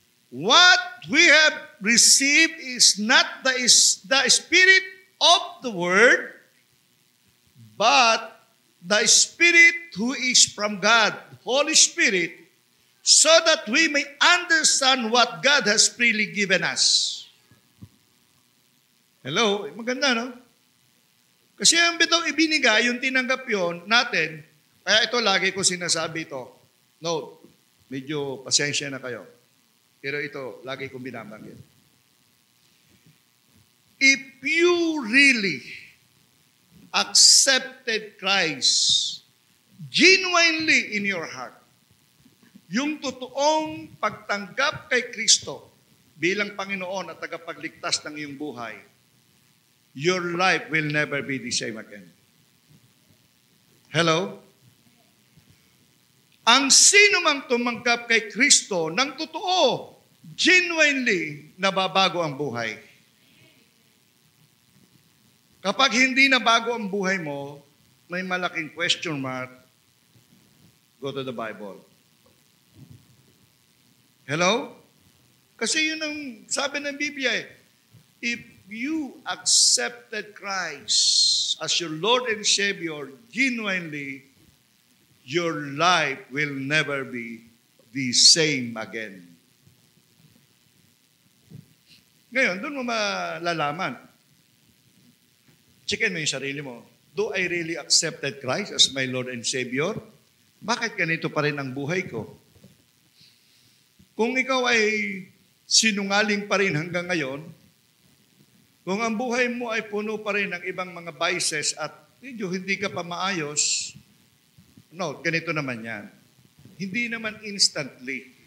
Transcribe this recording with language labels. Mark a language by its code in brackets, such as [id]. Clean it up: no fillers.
[en] What we have received is not the spirit of the word, but the Spirit who is from God, Holy Spirit, so that we may understand what God has freely given us. Hello? [tl] Maganda, no? Kasi ang bitong ibinigay, yung tinanggap yon natin, kaya ito lagi ko sinasabi ito. No, medyo pasensya na kayo. Pero ito, lagi kong binabanggit. [en] If you really accepted Christ genuinely in your heart, [tl] yung totoong pagtanggap kay Kristo bilang Panginoon at tagapagligtas ng iyong buhay, [en] your life will never be the same again. Hello? [tl] Ang sino mang tumanggap kay Kristo ng totoo, [en] genuinely, [tl] nababago ang buhay. Kapag hindi na bago ang buhay mo, may malaking question mark, [en] go to the Bible. [tl] Hello? Kasi yun ang sabi ng Biblia eh. [en] If you accepted Christ as your Lord and Savior genuinely, your life will never be the same again. [tl] Ngayon, doon mo malalaman. Checkin mo yung sarili mo. [en] Do I really accepted Christ as my Lord and Savior? [tl] Bakit ganito pa rin ang buhay ko? Kung ikaw ay sinungaling pa rin hanggang ngayon, kung ang buhay mo ay puno pa rin ng ibang mga vices at medyo hindi ka pa maayos, No, ganito naman yan. Hindi naman [en] instantly.